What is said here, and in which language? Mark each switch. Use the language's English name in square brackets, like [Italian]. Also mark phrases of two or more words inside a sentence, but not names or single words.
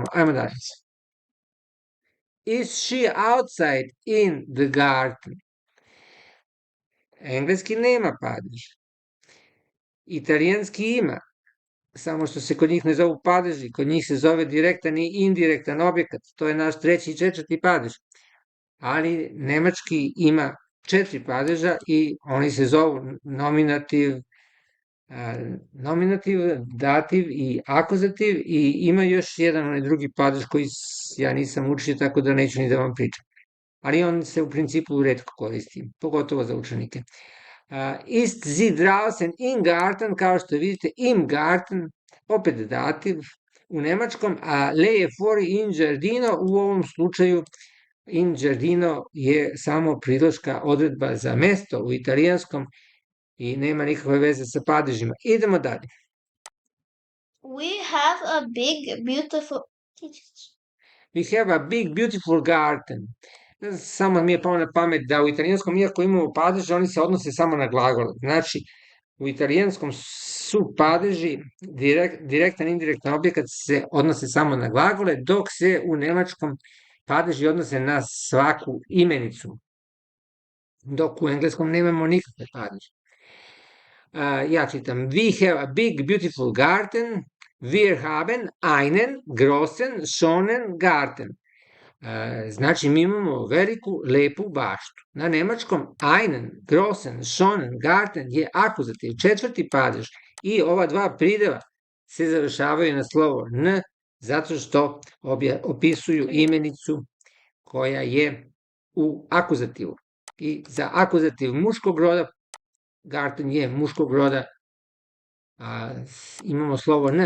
[Serbian] Ajmo dalje. [English] Is she outside in the garden? [Serbian] Engleski nema padež. Italijanski ima, samo što se kod njih ne zovu padeži, kod njih se zove direktan i indirektan objekat, to je naš 3. i 4. padež. Ali nemački ima 4 padeža i oni se zovu nominativ, dativ i akuzativ i ima još jedan onaj drugi padež koji ja nisam učio, tako da neću ni da vam pričam. Ali on se u principu redko koristi, pogotovo za učenike. [German] Ist sie draußen im Garten, [Serbian] kao što vidite, [German] im Garten, [Serbian] opet dativ u nemačkom, [Italian] a leje fuori in giardino, [Serbian] u ovom slučaju [Italian] in giardino [Serbian] je samo priloška odredba za mesto u italijanskom i nema nikakve veze sa padežima. Idemo dalje. [English] We have a big, beautiful... We have a big, beautiful garden. [Serbian] Samo mi je palo na pamet da u italijanskom, iako imamo padeže, oni se odnose samo na glagole. Znači, u italijanskom su padeži, direktan, indirektan objekat se odnose samo na glagole, dok se u nemačkom padeži odnose na svaku imenicu. Dok u engleskom nemamo nikakve padeže. Ja čitam, [English] we have a big, beautiful garden, [German] wir haben einen großen, schönen Garten. [Serbian] Znači, mi imamo veliku, lepu baštu. Na nemačkom [German] einen, großen, schönen Garten [Serbian] je akuzativ, 4. padež i ova 2 prideva se završavaju na slovo n, zato što opisuju imenicu koja je u akuzativu. I za akuzativ muškog roda, Garten je muškog roda, imamo slovo n.